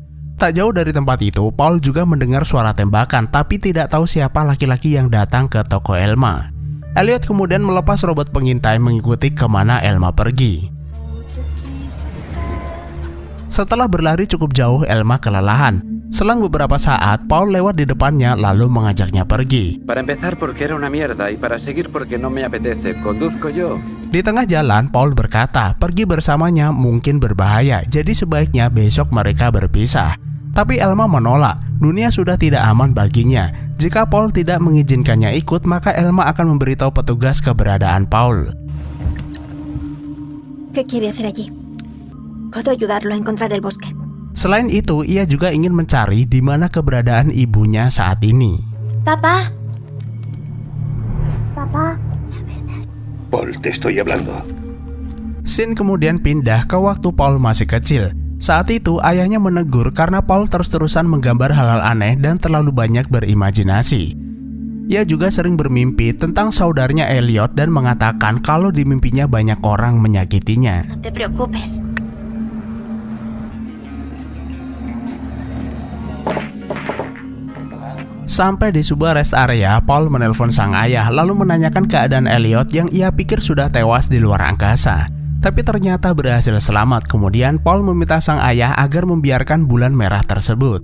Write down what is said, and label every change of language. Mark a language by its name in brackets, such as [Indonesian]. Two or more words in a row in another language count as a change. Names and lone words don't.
[Indonesian] Tak jauh dari tempat itu, Paul juga mendengar suara tembakan tapi tidak tahu siapa laki-laki yang datang ke toko Elma. Elliot kemudian melepas robot pengintai mengikuti kemana Elma pergi. Setelah berlari cukup jauh, Elma kelelahan. Selang beberapa saat, Paul lewat di depannya lalu mengajaknya pergi. [Spanish] Para empezar porque era una mierda y para seguir porque no me apetece. Conduzco yo. [Indonesian] Di tengah jalan, Paul berkata, pergi bersamanya mungkin berbahaya, jadi sebaiknya besok mereka berpisah. Tapi Elma menolak, dunia sudah tidak aman baginya. Jika Paul tidak mengizinkannya ikut, maka Elma akan memberitahu petugas keberadaan Paul. [Spanish] ¿Qué quiere hacer allí? Puedo ayudarlo a encontrar el bosque. [Indonesian] Selain itu, ia juga ingin mencari di mana keberadaan ibunya saat ini. [Spanish] Papá. Papá. Paul, te estoy hablando. [Indonesian] Scene kemudian pindah ke waktu Paul masih kecil. Saat itu, ayahnya menegur karena Paul terus-terusan menggambar hal-hal aneh dan terlalu banyak berimajinasi. Ia juga sering bermimpi tentang saudaranya Elliot dan mengatakan kalau di mimpinya banyak orang menyakitinya. [Spanish] No te preocupes. [Indonesian] Sampai di sebuah [English] rest area, [Indonesian] Paul menelpon sang ayah lalu menanyakan keadaan Elliot yang ia pikir sudah tewas di luar angkasa. Tapi ternyata berhasil selamat. Kemudian Paul meminta sang ayah agar membiarkan bulan merah tersebut.